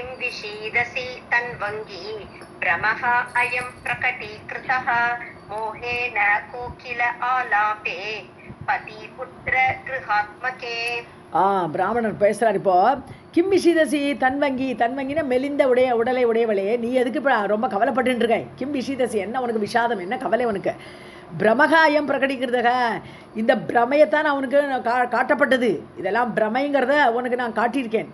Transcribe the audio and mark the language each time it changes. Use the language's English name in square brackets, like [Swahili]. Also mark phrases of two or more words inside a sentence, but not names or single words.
[Sanskrit] विषीदसि तन्वङ्गी भ्रमः अयं प्रकटीकृतः मोहेन कोकिल आलापे पतिपुत्र गृहात्मके. [Tamil] பிராமணர் பேசுகிறார் இப்போ. [Sanskrit] किं विषीदसि तन्वङ्गि, [Tamil] தன்வங்கினா மெலிந்த உடலை உடையவளே, நீ எதுக்கு இப்போ ரொம்ப கவலைப்பட்டு இருக்க? [Sanskrit] किं विषीदसि, [Tamil] என்ன உனக்கு விஷாதம், என்ன கவலை உனக்கு? பிரமகாயம் பிரகடிக்கிறதுக, இந்த பிரமையத்தான் அவனுக்கு காட்டப்பட்டது, இதெல்லாம் பிரமைங்கிறத உனக்கு நான் காட்டியிருக்கேன்.